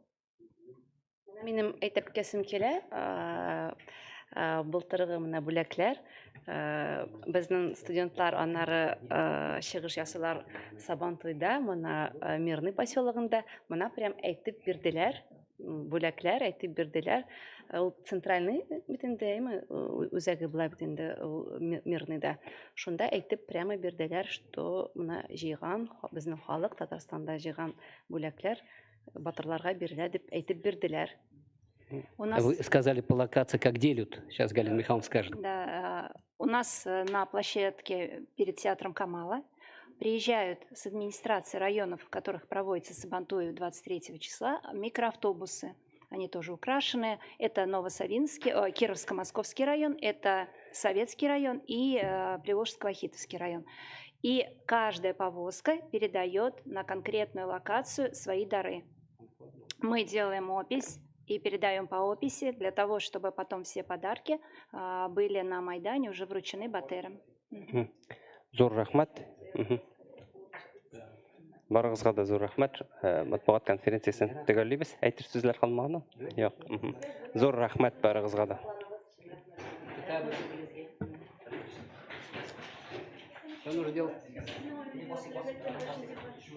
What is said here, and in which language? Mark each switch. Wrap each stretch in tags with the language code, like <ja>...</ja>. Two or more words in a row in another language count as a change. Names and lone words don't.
<tt>Минем әйтеп кесем килә, былтыргы менә бүләкләр, безнең студентлар аннары чыгыш ясыйлар Сабантуйда, менә Мирный поселогында, менә прям әйтеп бирделәр, бүләкләр әйтеп бирделәр. Ул центральный бит инде, үзәге була бит инде Мирныйда. Шунда әйтеп прямо бирделәр, что менә җыйган безнең халык Татарстанда җыйган бүләкләр батырларга бирелә дип әйтеп бирделәр.</tt> <ru>Вы сказали по локации, как делят. Сейчас Галина Михайловна скажет. Да, у нас на площадке перед театром Камала приезжают с администрации районов, в которых проводится Сабантуй 23 числа, микроавтобусы. они тоже украшены. Это Новосавинский, Кировско-Московский район, это Советский район и Приволжско-Вахитовский район. И каждая повозка передает на конкретную локацию свои дары. Мы делаем опись и передаем по описи для того, чтобы потом все подарки были на Майдане уже вручены батырам.</ru> <tt>Зор рахмат. Барыгызга да зор рахмат. Матбугат конференциясын төгәллибез. Әйтер сүзләр калмаганы? Юк. Зор рахмат барыгызга да.</tt> <ru>Что нужно делать?</ru>